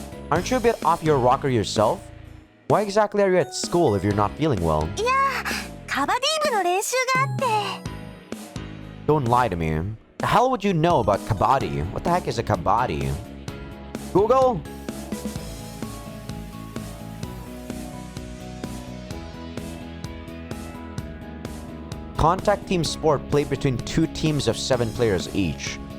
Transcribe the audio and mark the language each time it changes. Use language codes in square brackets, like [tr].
[en] Aren't you a bit off your rocker yourself? Why exactly are you at school if you're not feeling well? [ja] いや、カバディ部の練習があって。 [en] Don't lie to me. The hell would you know about kabaddi? What the heck is a kabaddi? Google? Contact team sport played between two teams of 7 players each.